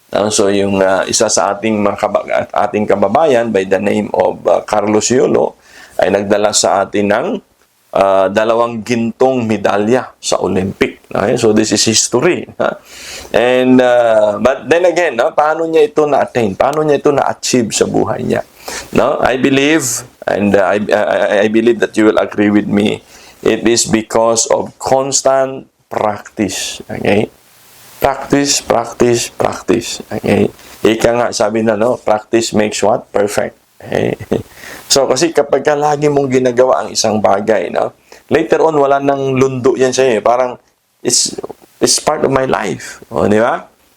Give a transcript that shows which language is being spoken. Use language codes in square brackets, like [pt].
[tl] So, yung isa sa ating kababayan [en] by the name of [tl] Carlos Yolo ay nagdala sa atin ng 2 gintong medalya sa Olympic. Okay? [en] So, this is history. And, but then again, [tl] paano niya ito na-attain? Paano niya ito na-achieve sa buhay niya? No? [en] I believe, and I believe that you will agree with me, it is because of constant practice. Okay? Practice, practice, practice. Okay? [tl] Ika nga, sabi na, no? [en] Practice makes what? Perfect. Okay? [tl] So, kasi kapag ka lagi mong ginagawa ang isang bagay, no? Later on, wala nang lundo yan sa'yo. [en] Parang, it's part of my life. [tl] O, di ba?